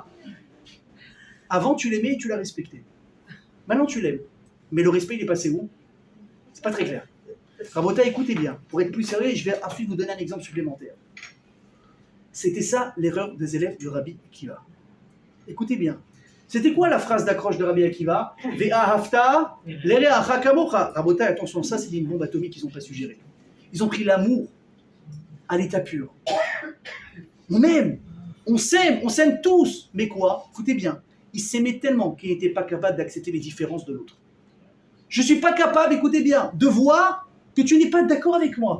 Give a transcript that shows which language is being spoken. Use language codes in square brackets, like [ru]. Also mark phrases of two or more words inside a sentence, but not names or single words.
[fr] Avant, tu l'aimais et tu l'as respecté. Maintenant, tu l'aimes. Mais le respect, il est passé où? C'est pas très clair. Rabota, écoutez bien. Pour être plus sérieux, je vais ensuite vous donner un exemple supplémentaire. C'était ça l'erreur des élèves du Rabbi Akiva. Écoutez bien. C'était quoi la phrase d'accroche de Rabbi Akiva? [he] ואהבת לרעך כמוך. [fr] Rabota, attention, ça c'est une bombe atomique qu'ils n'ont pas su gérer. Ils ont pris l'amour à l'état pur. On On s'aime tous. Mais quoi? Écoutez bien, il s'aimait tellement qu'il n'était pas capable d'accepter les différences de l'autre. Je ne suis pas capable, écoutez bien, de voir que tu n'es pas d'accord avec moi.